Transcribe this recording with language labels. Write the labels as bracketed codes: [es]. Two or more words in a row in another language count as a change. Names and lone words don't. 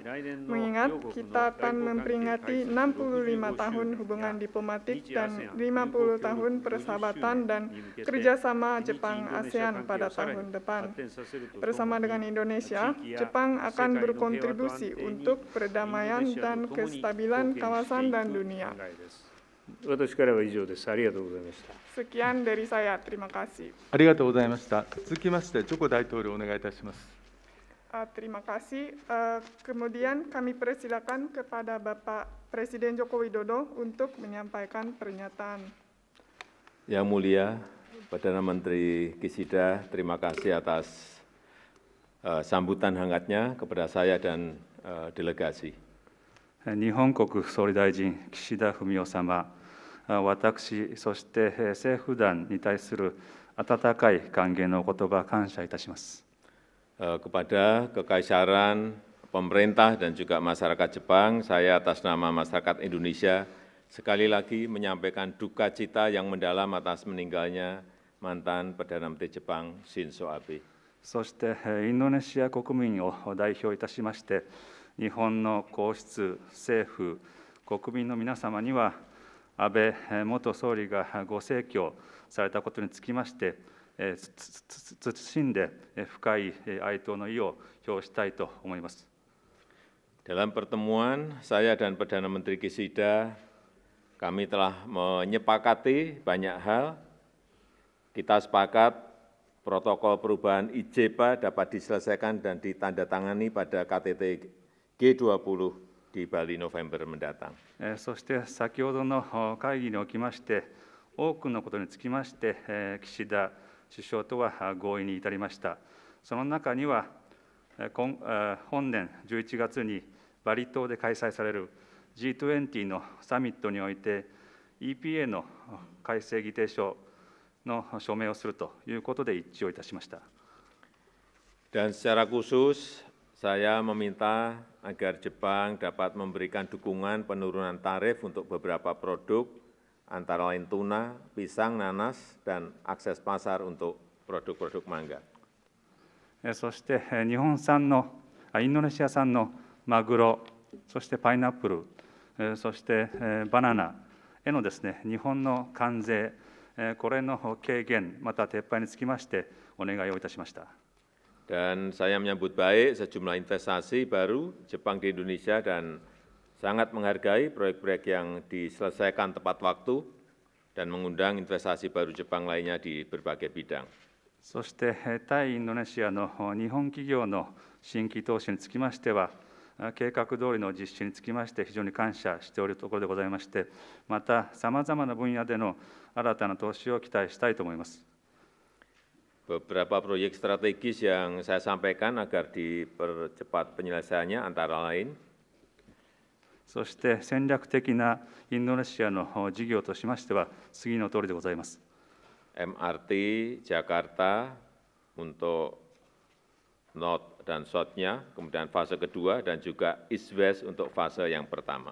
[id] Mengingat kita akan memperingati 65 tahun hubungan diplomatik dan 50 tahun persahabatan dan kerjasama Jepang-ASEAN pada tahun depan. Bersama dengan Indonesia, Jepang akan berkontribusi untuk perdamaian dan kestabilan kawasan dan dunia. Sekian dari saya, terima kasih. [ja] ありがとうございました。続きまして、ジョコ大統領お願いいたします。 [id] Terima kasih. Kemudian kami persilakan kepada Bapak Presiden Joko Widodo untuk menyampaikan pernyataan. Yang mulia, Perdana Menteri Kishida, terima kasih atas sambutan hangatnya kepada saya dan delegasi. [ja] 日本国総理大臣、岸田文雄様、私、そして政府団に対する温かい歓迎のお言葉、感謝いたします。 [id] Kepada Kekaisaran, pemerintah dan juga masyarakat Jepang, saya atas nama masyarakat Indonesia sekali lagi menyampaikan duka cita yang mendalam atas meninggalnya mantan Perdana Menteri Jepang Shinzo Abe. [ja] そしてインドネシア国民を代表いたしまして、日本の皇室、政府、国民の皆様には、安倍元総理がご逝去されたことにつきまして、謹んで深い哀悼の意を表したいと思います。 [id] Dalam pertemuan saya dan Perdana Menteri Kishida, kami telah menyepakati banyak hal. Kita sepakat protokol perubahan IJPA dapat diselesaikan dan ditandatangani pada KTT G20 di Bali November mendatang. [ja] そして先ほどの会議におきまして、多くのことにつきまして、岸田首相とは合意に至りました。その中には、本年11月にバリ島で開催される G20 のサミットにおいて、EPA の改正議定書の署名をするということで一致をいたしました。 [id] Dan secara khusus, saya meminta agar Jepang dapat memberikan dukungan penurunan tarif untuk beberapa produk, antara lain tuna, pisang, nanas, dan akses pasar untuk produk-produk mangga. [ja] そして日本産の、インドネシア産のマグロ、そしてパイナップル、そしてバナナへのですね、日本の関税、これの軽減、また撤廃につきましてお願いをいたしました。 [id] Dan saya menyambut baik sejumlah investasi baru Jepang di Indonesia dan sangat menghargai proyek-proyek yang diselesaikan tepat waktu dan mengundang investasi baru Jepang lainnya di berbagai bidang. [ja] そして対インドネシアの日本企業の新規投資につきましては、計画通りの実施につきまして非常に感謝しておるところでございまして、またさまざまな分野での新たな投資を期待したいと思います。 [id] Beberapa proyek strategis yang saya sampaikan agar dipercepat penyelesaiannya antara lain [ja] そして戦略的なインドネシアの事業としましては次の通りでございます。 [id] MRT Jakarta untuk North dan South-nya, kemudian fase kedua dan juga East-West untuk fase yang pertama.